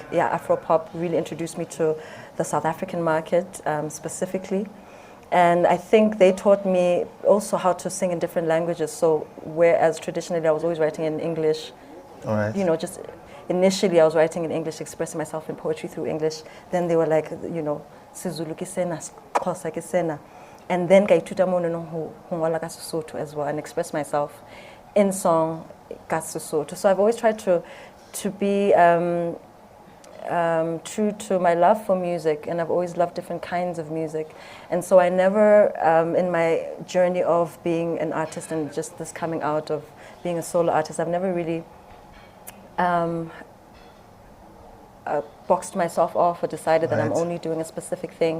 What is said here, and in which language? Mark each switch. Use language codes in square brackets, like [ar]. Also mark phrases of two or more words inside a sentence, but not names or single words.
[en] Yeah, afro-pop really introduced me to the South African market specifically. And I think they taught me also how to sing in different languages. So whereas traditionally I was always writing in English, All right. you know, just initially I was writing in English, expressing myself in poetry through English. Then they were like, you know, [st] isiZulu ke sena, isiXhosa ke sena. [en] And then I [st] tuta mono no ngola ka Sesotho [en] as well and express myself in song [st] ka Sesotho. [en] So I've always tried to be true to my love for music, and I've always loved different kinds of music. And so I never, in my journey of being an artist and just this coming out of being a solo artist, I've never really boxed myself off or decided that I'm only doing a specific thing.